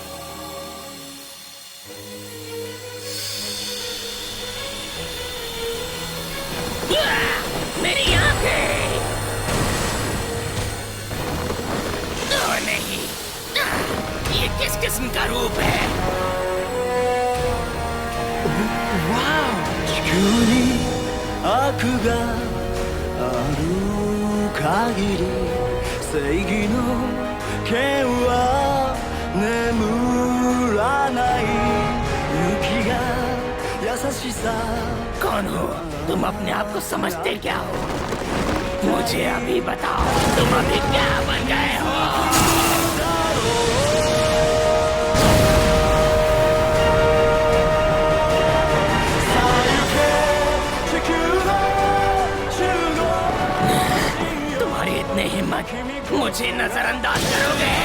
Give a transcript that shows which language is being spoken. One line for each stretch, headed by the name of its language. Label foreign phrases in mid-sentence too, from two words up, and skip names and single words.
Hindi: मेरी आंखें! नहीं, ये किस किस्म का रूप है? वाह!
Japanese: 地球に悪がある限り正義の剣は眠らない雪が優しさ
Hindi: कौन हो तुम? अपने आप को समझते क्या हो? मुझे अभी बताओ, तुम अभी क्या बन गए हो? तुम्हारी इतनी हिम्मत, मुझे नजरअंदाज करोगे?